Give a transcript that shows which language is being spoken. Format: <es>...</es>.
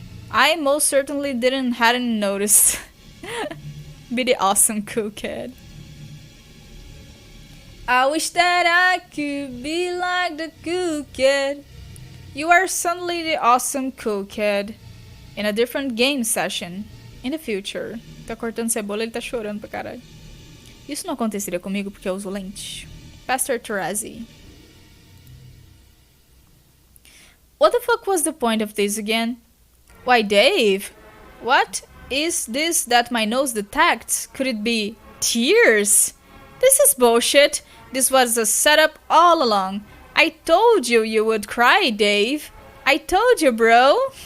<en>I most certainly hadn't noticed. Be the awesome cool kid. I wish that I could be like the cool kid. You are suddenly the awesome cool kid. In a different game session. In the future.</en> <pt>Tá cortando cebola, ele tá chorando pra caralho. Isso não aconteceria comigo porque eu uso lente. Pastor Tarazi.</pt> <en>What the fuck was the point of this again? Why, Dave? What is this that my nose detects? Could it be tears? This is bullshit. This was a setup all along. I told you you would cry, Dave. I told you, bro.</en>